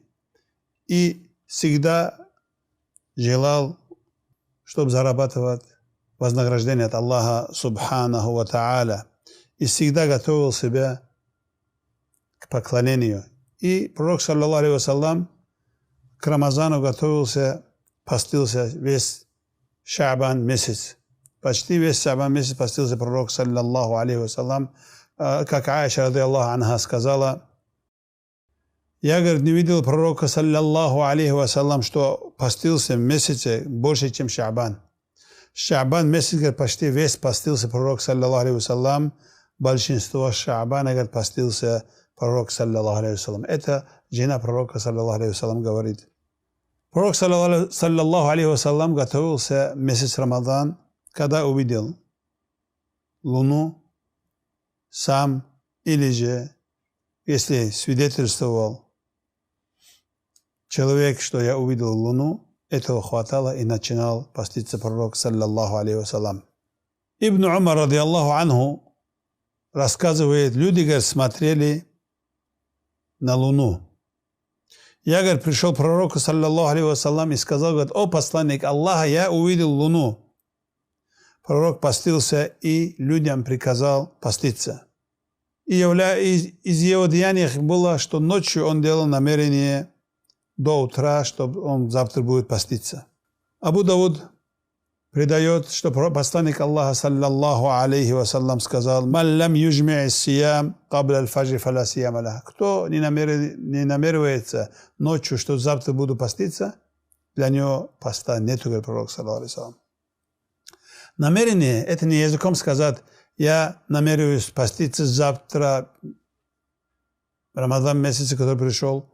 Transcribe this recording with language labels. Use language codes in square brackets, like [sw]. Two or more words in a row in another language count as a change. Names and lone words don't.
[ru] И всегда желал, чтобы зарабатывать вознаграждение от Аллаха [ar] سبحانه وتعالى. [ru] И всегда готовил себя к поклонению. И пророк, [ar] صلى الله عليه وسلم, [ru] к Рамазану готовился, постился весь Ша'бан месяц. Почти весь Ша'бан месяц постился пророк, [ar] صلى الله عليه وسلم. Как Аиша, رضي الله عنها, [ru] сказала: я, говорит, не видел пророка, [ar] صلى الله عليه وسلم, [ru] что постился в месяце больше, чем Ша'бан. Ша'бан месяц, говорит, почти весь постился пророк, [ar] صلى الله عليه وسلم. [ru] Большинство Ша'бана, говорит, постился пророк, [ar] صلى الله عليه وسلم. [ru] Это жена пророка, [ar] صلى الله عليه وسلم, [ru] говорит. Пророк, [ar] صلى الله عليه وسلم, [ru] готовился месяц Рамадан, когда увидел луну сам, или же, если свидетельствовал человек, что я увидел луну, этого хватало и начинал поститься пророк, [ar] صلى الله عليه وسلم. Ибн Умар, رضي الله عنه, [ru] рассказывает, люди, говорит, смотрели на луну. Я, говорит, пришел к пророку, [ar] صلى الله عليه وسلم, [ru] и сказал, говорит: о посланник Аллаха, я увидел луну. Пророк постился и людям приказал поститься. И из его деяний было, что ночью он делал намерение до утра, чтобы он завтра будет поститься. Абу Дауд предает, что посланник Аллаха, [ar] صلى الله عليه وسلم, [ru] сказал: [ar] «من لم يجمع الصيام قبل الفجر فلا صيام له». [ru] Кто не намеревается ночью, что завтра буду поститься, для него поста нету, говорит пророк, [ar] صلى الله عليه وسلم. [ru] Намерение – это не языком сказать: я намереваюсь поститься завтра, Рамадан месяц, который пришел.